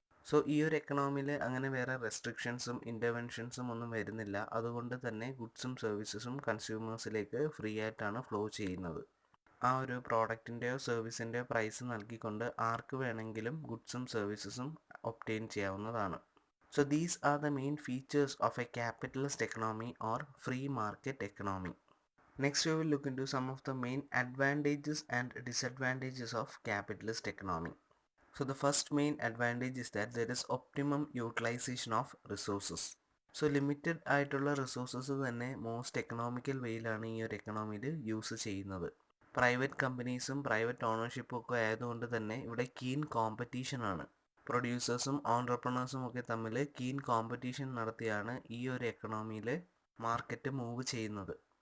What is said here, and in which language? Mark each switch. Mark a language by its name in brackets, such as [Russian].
[Malayalam] So ഈ ഒരു എക്കണോമിയിൽ അങ്ങനെ വേറെ റെസ്ട്രിക്ഷൻസും ഇൻ്റർവെൻഷൻസും ഒന്നും വരുന്നില്ല. അതുകൊണ്ട് തന്നെ ഗുഡ്സും സർവീസസും കൺസ്യൂമേഴ്സിലേക്ക് ഫ്രീ ആയിട്ടാണ് ഫ്ലോ ചെയ്യുന്നത്. ആ ഒരു പ്രോഡക്റ്റിൻ്റെയോ സർവീസിൻ്റെയോ പ്രൈസ് നൽകിക്കൊണ്ട് ആർക്ക് വേണമെങ്കിലും ഗുഡ്സും സർവീസസും ഒബ്റ്റെയിൻ ചെയ്യാവുന്നതാണ്. [English] So these are the main features of a capitalist economy or free market economy. Next we will look into some of the main advantages and disadvantages of capitalist economy. So the first main advantage is that there is optimum utilization of resources. [Malayalam] So limited ആയിട്ടുള്ള resources തന്നെ most economical വേയിലാണ് ഈ ഒരു എക്കണോമിയിൽ use ചെയ്യുന്നത്. Private കമ്പനീസും private ഓണർഷിപ്പും ഒക്കെ ആയതുകൊണ്ട് തന്നെ ഇവിടെ keen കോമ്പറ്റീഷനാണ്. പ്രൊഡ്യൂസേഴ്സും ഓൺട്രപ്രണേഴ്സും ഒക്കെ തമ്മിൽ കീൻ കോമ്പറ്റീഷൻ നടത്തിയാണ് ഈ ഒരു എക്കണോമിയിൽ മാർക്കറ്റ് മൂവ് ചെയ്യുന്നത്.